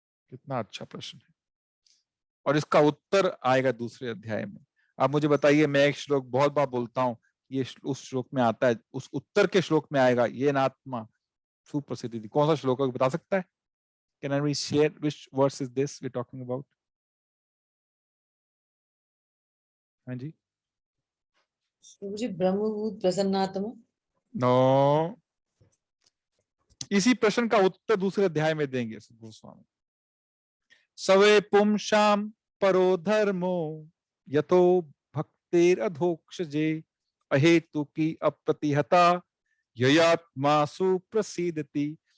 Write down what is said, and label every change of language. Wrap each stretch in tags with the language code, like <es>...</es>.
<hi>कितना अच्छा प्रश्न है, और इसका उत्तर आएगा दूसरे अध्याय में। आप मुझे बताइए, मैं एक श्लोक बहुत बार बोलता हूँ, ये उस श्लोक में आता है, उस उत्तर के श्लोक में आएगा, ये</hi> <sa>नात्मा सुप्रसिद्धि।</sa> <hi>कौन सा श्लोक है, बता सकता है?</hi> <en>Can I share which verse is this we're talking about?</en> <hi>हाँ जी,</hi> <sa>मुझे ब्रह्मभूत प्रसन्नात्मा।</sa> <hi>नो, इसी प्रश्न का उत्तर दूसरे अध्याय में देंगे गोस्वामी।</hi> <sa>सवे पुंसाम परो धर्मो यतो भक्तेर अधोक्षजे अहेतु की अप्रतिहता ययात्मा सुप्रसिद्धति।</sa>